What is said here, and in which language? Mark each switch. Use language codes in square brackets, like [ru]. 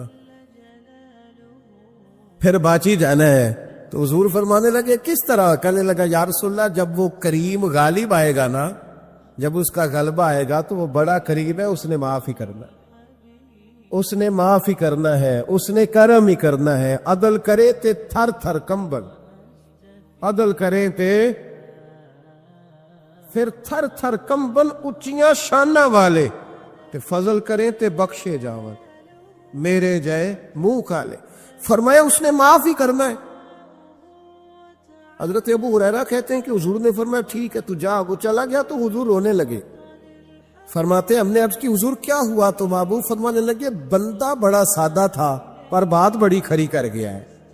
[ur] تھا پھر باچی جانا ہے. تو حضور فرمانے لگے کس طرح؟ کہنے لگا یا رسول اللہ جب وہ کریم غالب آئے گا نا, جب اس کا غلبہ آئے گا تو وہ بڑا کریم ہے, اس نے معاف ہی کرنا, اس نے معاف ہی کرنا ہے, اس نے کرم ہی کرنا ہے. [pa] عدل کرے تے تھر تھر کمبل, عدل کرے تے پھر تھر تھر کمبل, اچیاں شانہ والے تے فضل کریں تے بخشے جاون, میرے جائے منہ کالے. [ur] فرمایا اس نے معاف ہی کرنا ہے. حضرت ابو ہریرہ کہتے ہیں کہ حضور نے فرمایا ٹھیک ہے تو جا. وہ چلا گیا تو حضور رونے لگے. فرماتے ہم نے عرض کی حضور کیا ہوا؟ تو محبوب فرمانے لگے بندہ بڑا سادہ تھا پر بات بڑی کھری کر گیا ہے,